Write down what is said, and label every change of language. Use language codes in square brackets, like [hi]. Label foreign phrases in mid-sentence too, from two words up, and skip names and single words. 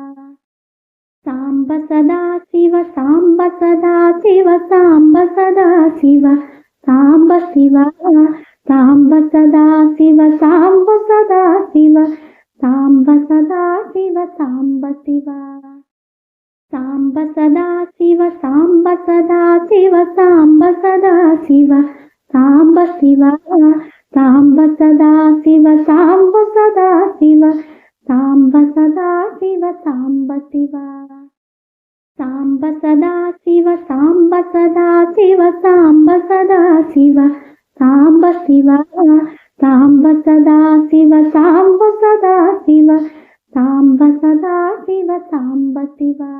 [sa] साम्ब सदा शिव साम्ब सदा शिव साम्ब सदा शिव साम्ब शिव साम्ब सदा शिव साम्ब सदा शिव साम्ब सदा शिव साम्ब शिव साम्ब सदा शिव साम्ब सदा शिव साम्ब सदा शिव साम्ब शिव साम्ब सदा शिव साम्ब सदा शिव साम्ब सदा शिव साम्ब शिव साम्ब सदा शिव साम्ब सदा शिव साम्ब सदा शिव साम्ब शिव साम्ब सदा शिव साम्ब सदा शिव साम्ब सदा शिव साम्ब शिव